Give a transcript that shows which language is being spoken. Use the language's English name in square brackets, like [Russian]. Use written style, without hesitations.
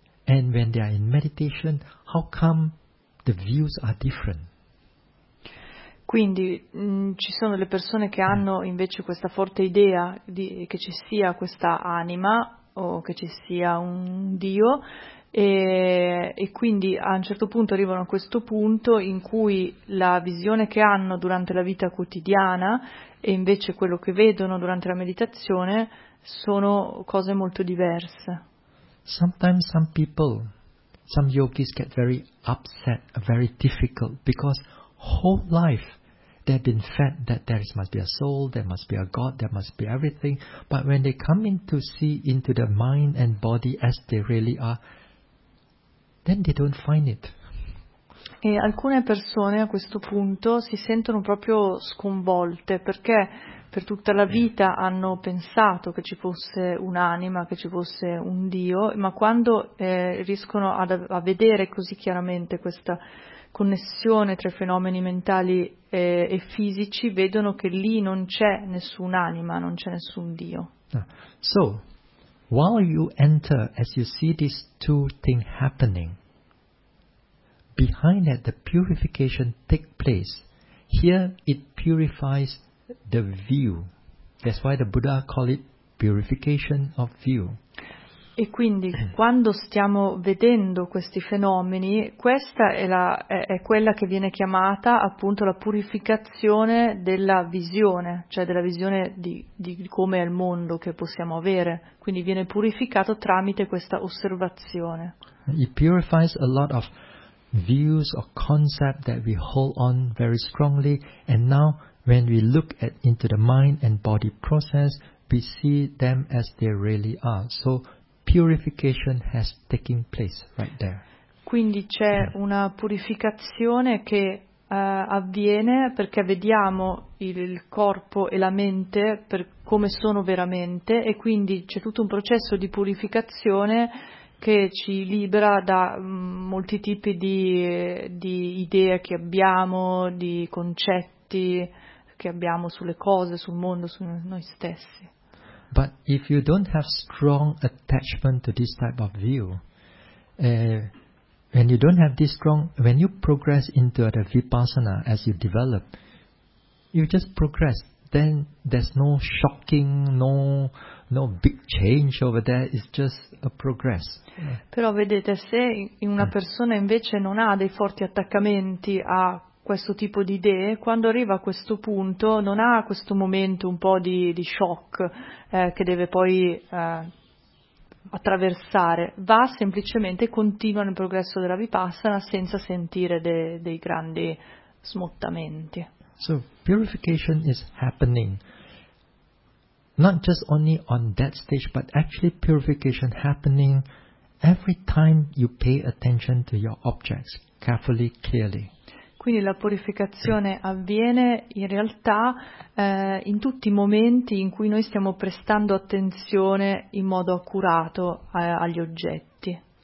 [English] And when they are in meditation, how come the views are different? [Italian] Quindi ci sono le persone che hanno invece questa forte idea di che ci sia questa anima o che ci sia un Dio, e quindi a un certo punto arrivano a questo punto in cui la visione che hanno durante la vita quotidiana e invece quello che vedono durante la meditazione sono cose molto diverse. [English] Sometimes some people some yogis get very upset, very difficult, because whole life they've been fed that there must be a soul, there must be a God, there must be everything. But when they come in to see into the mind and body as they really are, then they don't find it. [Italian] E alcune persone a questo punto si sentono proprio sconvolte, perché per tutta la vita hanno pensato che ci fosse un'anima, che ci fosse un Dio, ma quando riescono a vedere così chiaramente questa connessione tra i fenomeni mentali e fisici, vedono che lì non c'è nessun'anima, non c'è nessun Dio. [English] So, while you enter, as you see these two things happening, behind that the purification take place. Here it purifies the view. That's why the Buddha call it purification of view. [Italian] E quindi quando stiamo vedendo questi fenomeni, questa è quella che viene chiamata appunto la purificazione della visione, cioè della visione di come è il mondo che possiamo avere. Quindi viene purificato tramite questa osservazione. [English] It purifies a lot of views or concept that we hold on very strongly, and now when we look at into the mind and body process, we see them as they really are. So purification has taken place right there. [Italian] Quindi c'è una purificazione che avviene perché vediamo il corpo e la mente per come sono veramente, e quindi c'è tutto un processo di purificazione che ci libera da molti tipi di idee che abbiamo, di concetti che abbiamo sulle cose, sul mondo, su noi stessi. [English] But if you don't have strong attachment to this type of view, when you don't have this strong, when you progress into the Vipassana as you develop, you just progress. Then there's no shocking, no big change over there, it's just a progress. [Italian] Però vedete, se una persona invece non ha dei forti attaccamenti a questo tipo di idee, quando arriva a questo punto non ha questo momento un po' di shock che deve poi attraversare, va semplicemente, continua nel progresso della Vipassana senza sentire dei grandi smottamenti. [English] So purification is happening not just only on that stage, but actually purification happening every time you pay attention to your objects carefully, clearly. [Italian] Quindi la purificazione avviene in realtà in tutti i momenti in cui noi stiamo prestando attenzione in modo accurato agli oggetti.